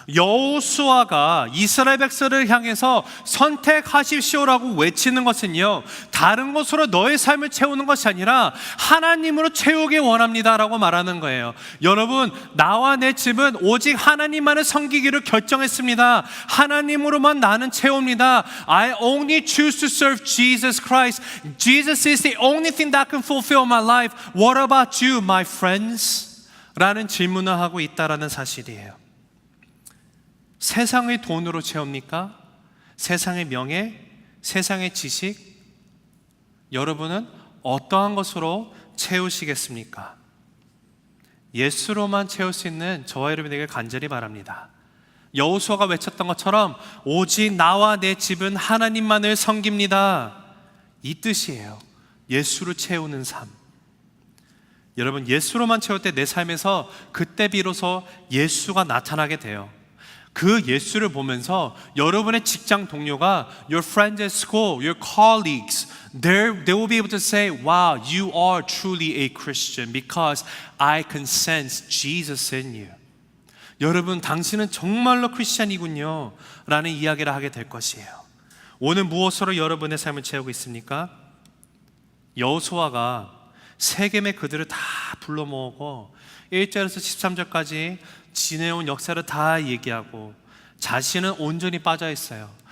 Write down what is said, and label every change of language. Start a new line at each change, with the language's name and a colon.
Korean: 여호수아가 이스라엘 백성을 향해서 선택하십시오라고 외치는 것은요, 다른 것으로 너의 삶을 채우는 것이 아니라 하나님으로 채우기 원합니다라고 말하는 거예요. 여러분, 나와 내 집은 오직 하나님만을 섬기기를 결정했습니다. 하나님으로만 나는 채웁니다.
English: I only choose to serve Jesus Christ. Jesus is the only thing that can fulfill my life. What about you, my friends?
Korean: 라는 질문을 하고 있다라는 사실이에요. 세상의 돈으로 채웁니까? 세상의 명예, 세상의 지식? 여러분은 어떠한 것으로 채우시겠습니까? 예수로만 채울 수 있는 저와 여러분에게 간절히 바랍니다. 여호수아가 외쳤던 것처럼 오직 나와 내 집은 하나님만을 섬깁니다. 이 뜻이에요. 예수로 채우는 삶. 여러분, 예수로만 채울 때 내 삶에서 그때 비로소 예수가 나타나게 돼요.
English: 그 예수를 보면서 여러분의 직장 동료가, your friends at school, your colleagues, they will be able to say, wow, you are truly a Christian because I can sense Jesus in you.
Korean: 여러분, 당신은 정말로 크리스찬이군요 라는 이야기를 하게 될 것이에요. 오늘 무엇으로 여러분의 삶을 채우고 있습니까? 여호수아가 세겜의 그들을 다 불러 모으고 1절에서 13절까지 지내온 역사를 다 얘기하고 자신은 온전히 빠져 있어요.